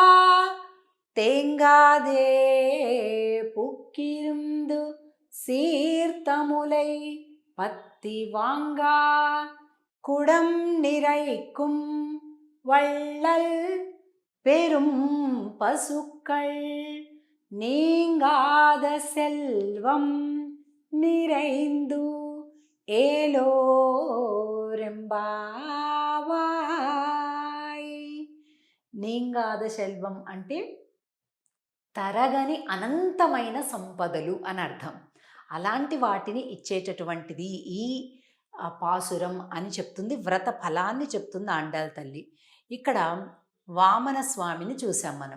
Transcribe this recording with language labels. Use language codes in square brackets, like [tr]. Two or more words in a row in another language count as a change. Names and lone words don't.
[ta] தேங்காதே புக்கிருந்து சீர்த்தமுலை பத்தி வாங்கா குடம் நிறைக்கும் வள்ளல் பெரும் பசுக்கள் நீங்காத செல்வம் நிறைந்து ఏలోరెంబావాయ్. நீங்காத செல்வம் [te] అంటే తరగని అనంతమైన సంపదలు అని అర్థం. అలాంటి వాటిని ఇచ్చేటటువంటిది ఈ పాసురం అని చెప్తుంది, వ్రత ఫలాన్ని చెప్తుంది ఆండాల్ తల్లి. ఇక్కడ వామన స్వామిని చూసాం మనం.